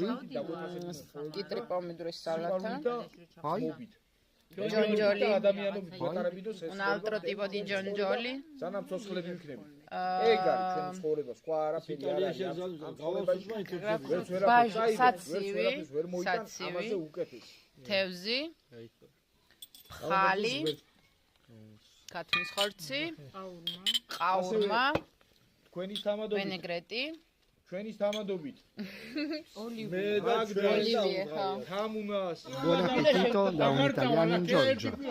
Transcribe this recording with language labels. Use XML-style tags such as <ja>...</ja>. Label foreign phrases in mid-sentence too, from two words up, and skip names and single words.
<it>i tre pomodori salata, poi giongioli, un altro tipo di giongioli, satsivi,</it> <ka>თევზი, ფხალი, ქათმის ხორცი, ყაურმა, ვენეგრეტი, ოლივიე,</ka> <it>buon appetito da un italiano in Giorgio.</it>